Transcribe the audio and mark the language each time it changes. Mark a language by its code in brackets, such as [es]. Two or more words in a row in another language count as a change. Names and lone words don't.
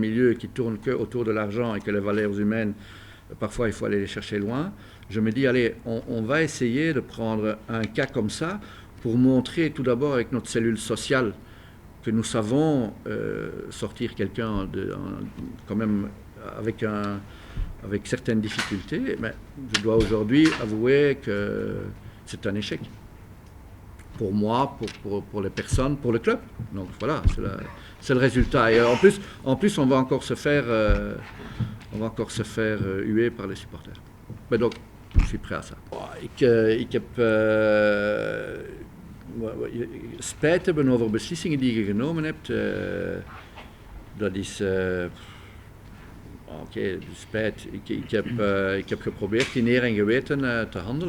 [fr] milieu qui tourne que autour de l'argent et que les valeurs humaines, parfois il faut aller les chercher loin, je me dis allez, on va essayer de prendre un cas comme ça pour montrer tout d'abord avec notre cellule sociale que nous savons sortir quelqu'un quand même avec certaines difficultés, mais je dois aujourd'hui avouer que c'est un échec. Pour moi, pour les personnes, pour le club. Donc voilà, c'est le résultat. Et en plus, on va encore se faire huer par les supporters. Mais donc, je suis prêt à ça. [nl] Ik heb spijt hebben over beslissingen die je genomen hebt. Dat is... Oké, spijt. Ik heb geprobeerd in eer en geweten te handelen.